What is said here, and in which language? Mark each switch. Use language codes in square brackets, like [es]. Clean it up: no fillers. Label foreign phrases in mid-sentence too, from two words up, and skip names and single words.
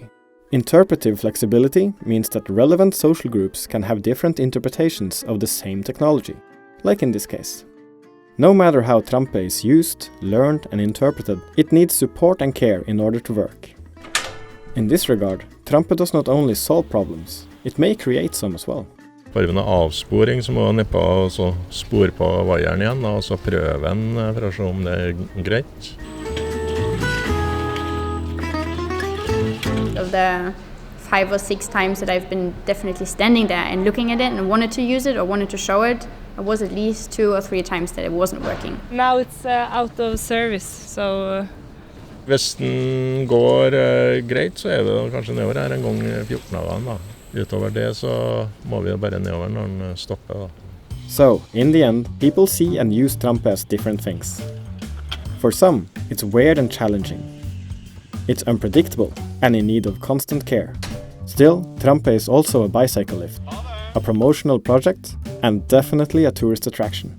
[en] Interpretive flexibility means that relevant social groups can have different interpretations of the same technology, like in this case. No matter how Trampe is used, learned and interpreted, it needs support and care in order to work. In this regard, Trampe does not only solve problems, it may create some as well. [no] For en avsporing så må jeg nedpå og så spore på vaieren igjen, og så prøve den for å se om det greit. [en] Of the 5 or 6 times that I've been definitely standing there and looking at it and wanted to use it or wanted to show it, it was at least 2 or 3 times that it wasn't working. Now it's out of service, so... [no] Hvis den går greit, så det kanskje nedover her en gang 14 av den da. Utover det så må vi bare nedover når den stopper da. [en] So, in the end, people see and use Trampe as different things. For some, it's weird and challenging. It's unpredictable and in need of constant care. Still, Trampe is also a bicycle lift, a promotional project, and definitely a tourist attraction.